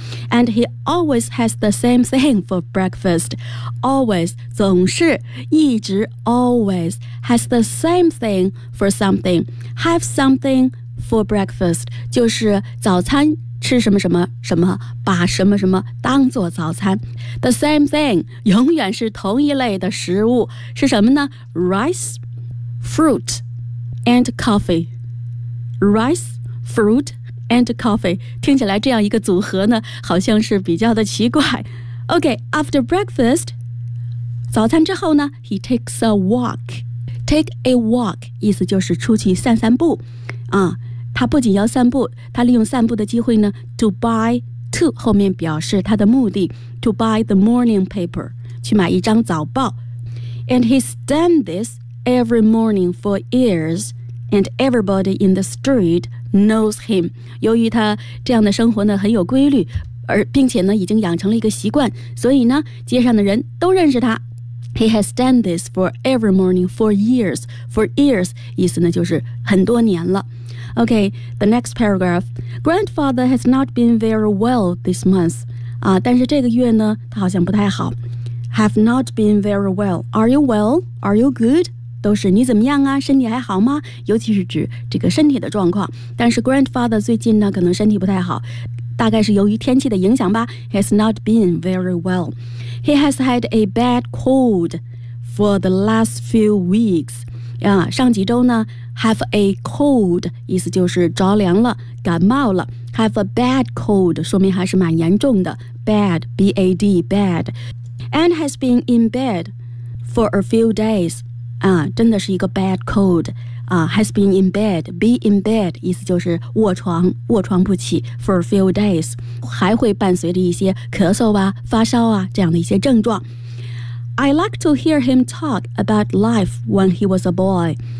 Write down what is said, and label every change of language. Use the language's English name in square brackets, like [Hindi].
[English] And he always has the same thing for breakfast. Always, [Chinese] 总是，一直 [English] always has the same thing for something. Have something for breakfast. [Chinese] 就是早餐吃什么什么什么，把什么什么当做早餐。 [English] The same thing, [Chinese] 永远是同一类的食物，是什么呢？ [English] Rice, fruit, and coffee. Rice, fruit,and coffee， [Chinese] 听起来这样一个组合呢好像是比较的奇怪。 [English] OK， after breakfast， [Chinese] 早餐之后呢， [English] he takes a walk。 take a walk [Chinese] 意思就是出去散散步啊。他不仅要散步，他利用散步的机会呢 to 后面表示他的目的， [English] to buy the morning paper， [Chinese] 去买一张早报。 [English] and he's done this every morning for years and everybody in the streetknows him. [Chinese] 由于他这样的生活呢很有规律，而并且呢已经养成了一个习惯，所以呢街上的人都认识他。 [English] He has done this for every morning for years. For years [Chinese] 意思呢就是很多年了。 [English] OK, the next paragraph. Grandfather has not been very well this month. [Chinese] 啊，但是这个月呢他好像不太好。 [English] Have not been very well. Are you well? Are you good? [Chinese] 都是你怎么样啊，身体还好吗，尤其是指这个身体的状况。但是 grandfather 最近呢可能身体不太好，大概是由于天气的影响吧。 [English] has not been very well. He has had a bad cold for the last few weeks. [Chinese] 上几周呢 [English] have a cold [Chinese] 意思就是着凉了，感冒了。 [English] have a bad cold [Chinese] 说明还是蛮严重的， [English] bad B-A-D bad. And has been in bed for a few days. [Chinese] 真的是一个 [English] bad cold. Has been in bed. Be in bed [Chinese] 意思就是卧床，卧床不起 [English] for a few days. [Chinese] 还会伴随着一些咳嗽啊，发烧啊，这样的一些症状。 [English] I like to hear him talk about life when he was a boy.